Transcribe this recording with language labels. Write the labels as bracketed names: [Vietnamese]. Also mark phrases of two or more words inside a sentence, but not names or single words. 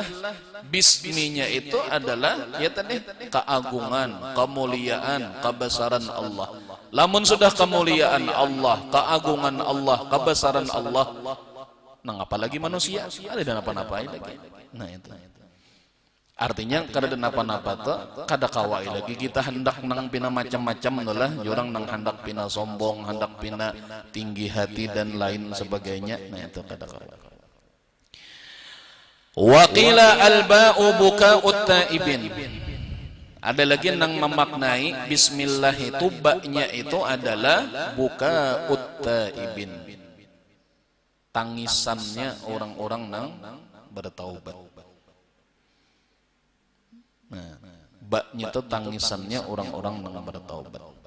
[Indonesian] Bisminya itu adalah ya tadi keagungan, kemuliaan, kebesaran Allah. [Banjar] Lamun sudah kemuliaan Allah, keagungan Allah, kebesaran Allah, nah apalagi manusia ada dan apa-apa lagi. Nah itu. Artinya kada dan apa-apa tuh kada kawai lagi kita hendak nang pina macam-macam lah, jurang nang hendak pina sombong, hendak pina tinggi hati dan lain sebagainya. Nah itu kada kawai. [Arabic] وقيل الباء بكاء التائبين. [Banjar] Ada lagi nang memaknai bismillah itu ba-nya itu adalah [Arabic] بكاء التائبين. [Banjar] Tangisannya orang-orang nang bertaubat. Nah, ba-nya itu tangisannya orang-orang nang bertaubat.